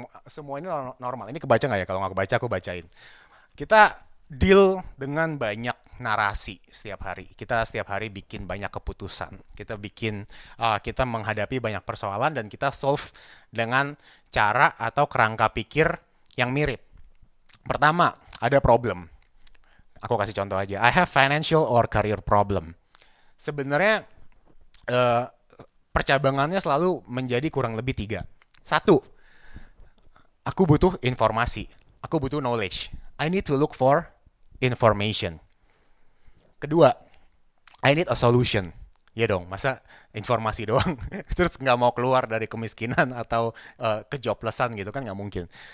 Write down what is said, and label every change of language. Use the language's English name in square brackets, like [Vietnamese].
[Indonesian] Semua ini normal. Ini kebaca nggak ya? Kalau nggak kebaca aku bacain. Kita deal dengan banyak narasi setiap hari. Kita setiap hari bikin banyak keputusan. Kita menghadapi banyak persoalan dan kita solve dengan cara atau kerangka pikir yang mirip. Pertama, ada problem. Aku kasih contoh aja. [English] I have financial or career problem. [Indonesian] Sebenarnya percabangannya selalu menjadi kurang lebih 3. 1, aku butuh informasi. Aku butuh knowledge. [English] I need to look for information. [Indonesian] Kedua, [English] I need a solution. [Indonesian] Ya dong, masa informasi doang terus nggak mau keluar dari kemiskinan atau kejoblesan gitu kan, nggak mungkin.